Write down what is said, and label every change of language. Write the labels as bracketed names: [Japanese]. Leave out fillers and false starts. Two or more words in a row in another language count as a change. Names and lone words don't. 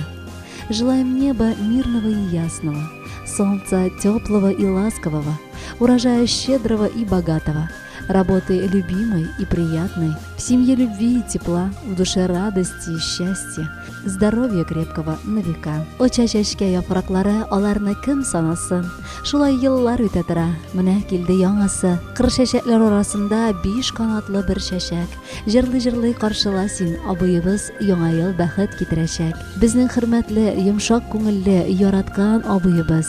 [Russian] Желаем неба мирного и ясного, солнца теплого и ласкового, урожая щедрого и богатого, работы любимой и приятной, в семье любви и тепла, в душе радости и счастья, здоровья крепкого на века. [Tatar] O чәчәшкә яфраклары аларны кем санасын? Шулай еллар үтә тора, менә килде яңасы. Кыр чәчәкләр арасында 5 канатлы бер чәчәк. Җырлый-җырлый каршыла син, абыебыз яңа ел бәхет китерәчәк. Безнең хөрмәтле, йомшак күңелле, яраткан абыебыз.